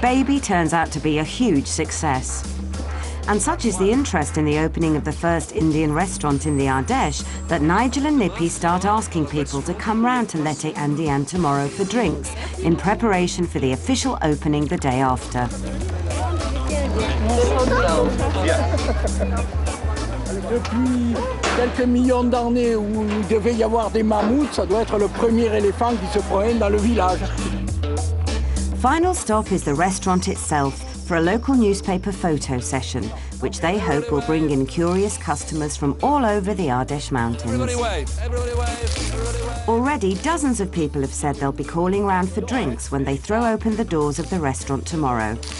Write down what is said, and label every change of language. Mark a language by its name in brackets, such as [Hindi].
[English] Baby turns out to be a huge success. And such is the interest in the opening of the first Indian restaurant in the Ardèche that Nigel and Nippy start asking people to come round to Lete Andian tomorrow for drinks in preparation for the official opening the day after. [French] Depuis quelques millions d'années où il devait y avoir des mammouths, ça doit être le premier éléphant qui se promène dans le village. [English] Final stop is the restaurant itself for a local newspaper photo session, which they hope will bring in curious customers from all over the Ardèche Mountains. Everybody wave! Everybody wave! Everybody wave! Already, dozens of people have said they'll be calling round for drinks when they throw open the doors of the restaurant tomorrow.